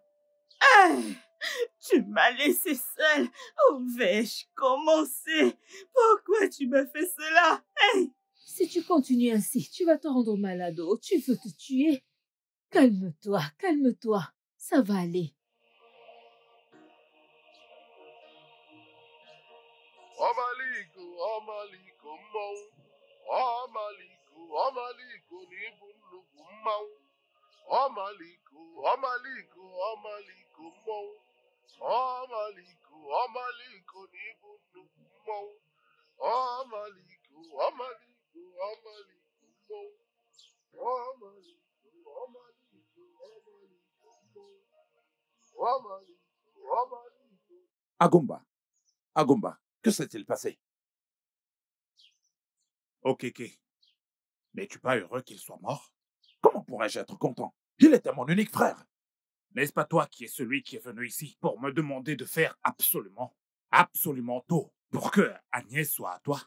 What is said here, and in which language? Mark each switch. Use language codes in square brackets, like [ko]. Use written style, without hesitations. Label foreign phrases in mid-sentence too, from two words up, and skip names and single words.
[fr] Hey, tu m'as laissé seule. Où vais-je commencer? Pourquoi tu me fais cela? Hey. Si tu continues ainsi, tu vas te rendre malade. Oh, tu veux te tuer. Calme-toi, calme-toi. Ça va aller. [ig] Ọmaliko, ọmaliko mmanwụ. Ọmaliko, ọmaliko n'ibu nnukwu mmanwụ. Ọmaliko, ọmaliko, ọmaliko mmanwụ. Ọmaliko, ọmaliko n'ibu nnukwu mmanwụ. Ọmaliko, ọmaliko, ọmaliko mmanwụ. Ọmaliko, ọmaliko, ọmaliko mmanwụ. Ọmaliko, ọmaliko. [fr] Agumba, Agumba, que s'est-il passé? Ok. N'es-tu pas heureux qu'il soit mort? Comment pourrais-je être content? Il était mon unique frère. N'est-ce pas toi qui es celui qui est venu ici pour me demander de faire absolument tout pour que Agnès soit à toi?